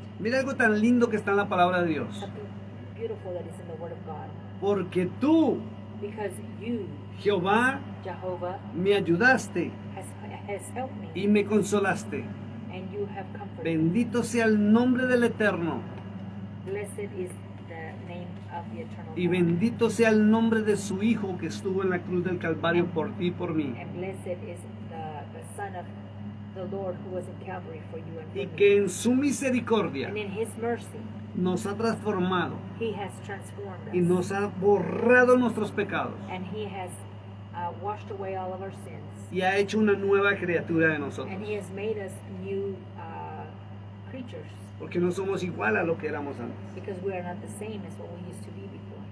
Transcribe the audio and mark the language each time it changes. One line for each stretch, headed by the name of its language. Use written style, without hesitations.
Spanish: Mira algo tan lindo que está en la palabra de Dios.
English: Something beautiful that is in the Word of God.
Spanish: Porque tú,
English: Because you,
Spanish: Jehová,
English: Jehovah,
Spanish: me ayudaste
English: has helped me,
Spanish: y me consolaste.
English: and you have comforted me.
Spanish: Bendito sea el nombre del Eterno
English: Blessed is the name of the eternal
Spanish: y
English: God.
Spanish: bendito sea el nombre de su Hijo que estuvo en la cruz del Calvario por ti y por mí.
English: And blessed is the Son of the Lord who was in Calvary for you and for
Spanish: y
English: me.
Spanish: que en su misericordia
English: And in His mercy,
Spanish: nos ha transformado
English: He has transformed
Spanish: y
English: us.
Spanish: nos ha borrado nuestros pecados
English: And He has washed away all of our sins.
Spanish: y ha hecho una nueva criatura de nosotros,
English: And He has made us new creatures,
Spanish: porque no somos igual a lo que éramos antes.
English: because we are not the same as what we used to be before.